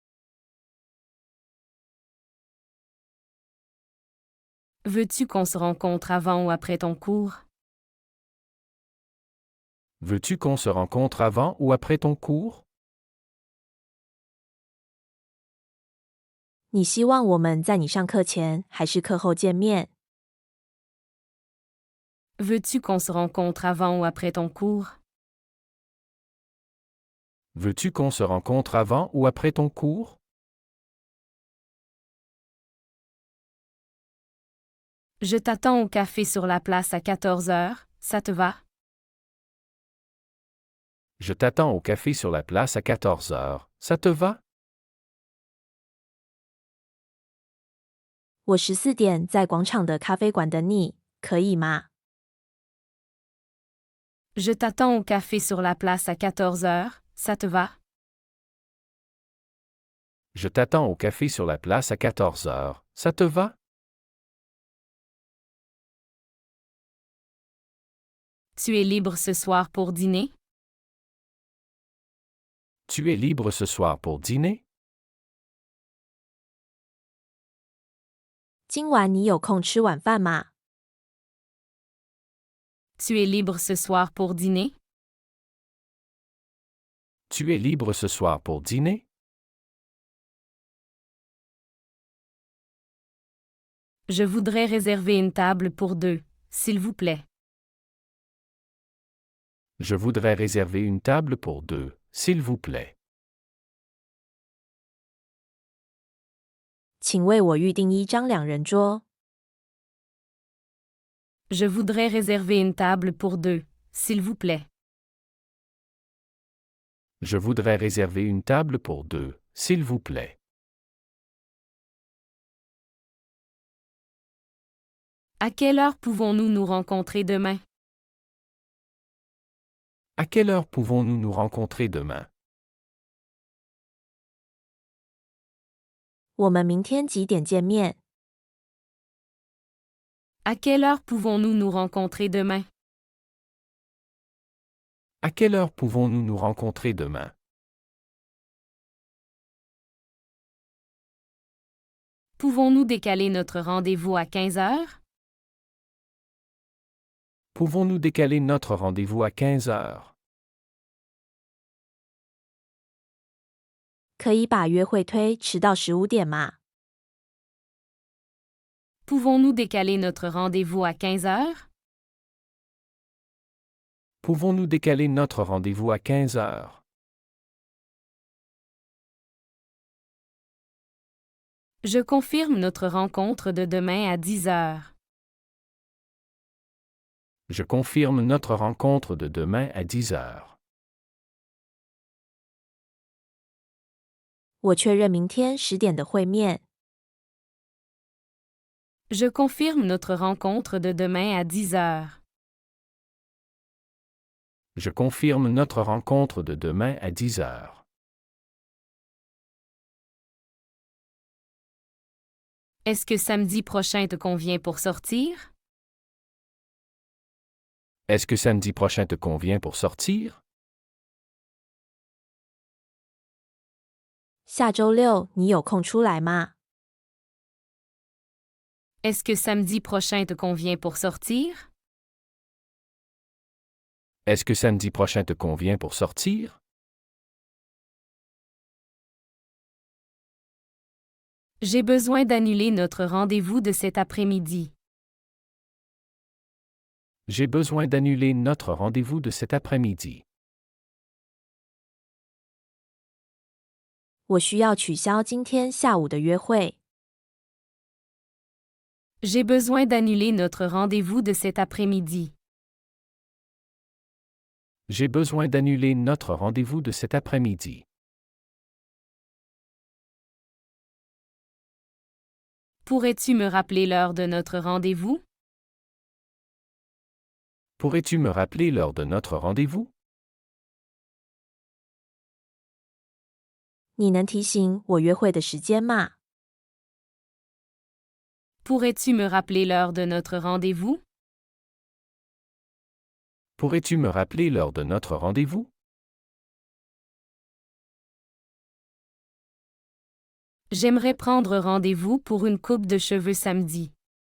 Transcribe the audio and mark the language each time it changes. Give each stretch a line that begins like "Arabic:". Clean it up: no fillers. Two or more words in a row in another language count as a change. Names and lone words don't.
French: Veux-tu qu'on se rencontre avant ou après ton cours? Veux-tu qu'on se rencontre avant ou après ton cours?
Chinese: 你希望我们在你上课前还是课后见面？
French: Veux-tu qu'on se rencontre avant ou après ton cours? Veux-tu qu'on se rencontre avant ou après ton cours? Je t'attends au café sur la place à 14 heures, ça te va? Je t'attends au café sur la place à 14 heures. Ça te va?
Chinese: 我14点在广场的咖啡馆等你，可以吗？
French: Je t'attends au café sur la place à 14 heures, ça te va? Je t'attends au café sur la place à 14 heures. Ça te va? Tu es libre ce soir pour dîner? Tu es libre ce soir pour dîner?
Chinese: 今晚你有空吃晚饭吗？
French: Tu es libre ce soir pour dîner? Tu es libre ce soir pour dîner? Je voudrais réserver une table pour deux, s'il vous plaît. Je voudrais réserver une table pour deux, s'il vous plaît.
Chinese: 请为我预订一张两人桌。
French: Je voudrais réserver une table pour deux, s'il vous plaît. Je voudrais réserver une table pour deux, s'il vous plaît. À quelle heure pouvons-nous nous rencontrer demain? À quelle heure pouvons-nous nous rencontrer demain?
Chinese: 我们明天几点见面？
French: À quelle heure pouvons-nous nous rencontrer demain? À quelle heure pouvons-nous nous rencontrer demain? Pouvons-nous décaler notre rendez-vous à 15 heures? Pouvons-nous décaler notre rendez-vous à 15 heures?
Chinese: 可以把约会推迟到15点吗？
French: Pouvons-nous décaler notre rendez-vous à 15 heures? Pouvons-nous décaler notre rendez-vous à 15 heures? Je confirme notre rencontre de demain à 10 heures. Je confirme notre rencontre de demain à 10 heures.
Chinese: 我确认明天10点的会面。
French: Je confirme notre rencontre de demain à 10 heures. Je confirme notre rencontre de demain à 10 heures. Est-ce que samedi prochain te convient pour sortir? Est-ce que samedi prochain te convient pour sortir?
Chinese: 下周六你有空出来吗？
French: Est-ce que samedi prochain te convient pour sortir? Est-ce que samedi prochain te convient pour sortir? J'ai besoin d'annuler notre rendez-vous de cet après-midi. J'ai besoin d'annuler notre rendez-vous de cet après-midi.
Chinese: 我需要取消今天下午的约会。
French: J'ai besoin d'annuler notre rendez-vous de cet après-midi. J'ai besoin d'annuler notre rendez-vous de cet après-midi. Pourrais-tu me rappeler l'heure de notre rendez-vous? Pourrais-tu me rappeler l'heure de notre rendez-vous?
Chinese: 你能提醒我约会的时间吗？
French: Pourrais-tu me rappeler l'heure de notre rendez-vous? Pourrais-tu me rappeler l'heure de notre rendez-vous? J'aimerais prendre rendez-vous pour une coupe de cheveux samedi.